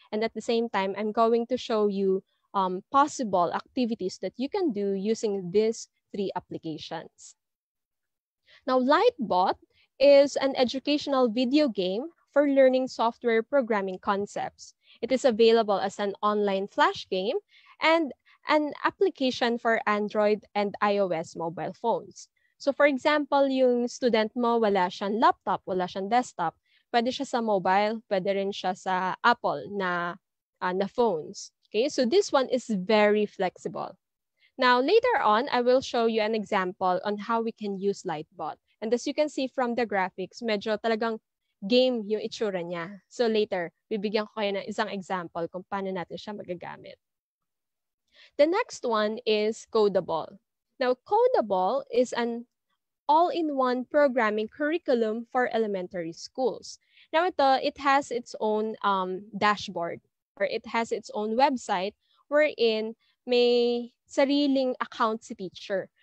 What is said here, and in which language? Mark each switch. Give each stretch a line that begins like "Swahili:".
English: And at the same time, I'm going to show you possible activities that you can do using these three applications. Now, Lightbot is an educational video game for learning software programming concepts. It is available as an online flash game and an application for Android and iOS mobile phones. So for example,
Filipino: yung student mo, wala siyang laptop, wala siyang desktop, pwede siya sa mobile, pwede rin siya sa Apple na phones.
English: Okay, so this one is very flexible. Now, later on, I will show you an example on how we can use Lightbot. And as you can see from the graphics,
Filipino: medyo talagang game yung itsura niya. So later, bibigyan ko kayo ng isang example kung paano natin siya magagamit.
English: The next one is Codable. Now, Codable is an all-in-one programming curriculum for elementary schools. Now, it has its own dashboard, or it has its own website wherein
Filipino: may sariling account si teacher.